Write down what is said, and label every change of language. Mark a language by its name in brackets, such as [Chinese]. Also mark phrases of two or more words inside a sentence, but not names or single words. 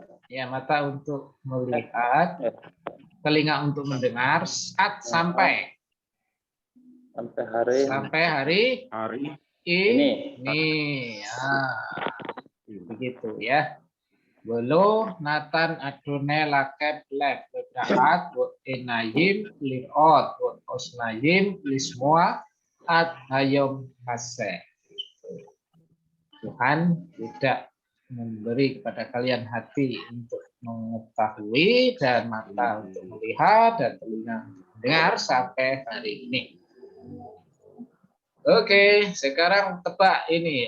[Indonesian] Ya, mata untuk melihat. Telinga untuk mendengar. At sampai. Sampai hari ini. Ya. Begitu ya. [Hebrew] בלא, נתן, אדני, לכם, לב, בדעת, עינים, לראות, אזנים, לשמע, עד היום הזה. [Indonesian] Tuhan tidak memberi kepada kalian hati untuk mengetahui dan mata untuk melihat dan telinga untuk mendengar sampai hari ini. Oke, sekarang tebak ini.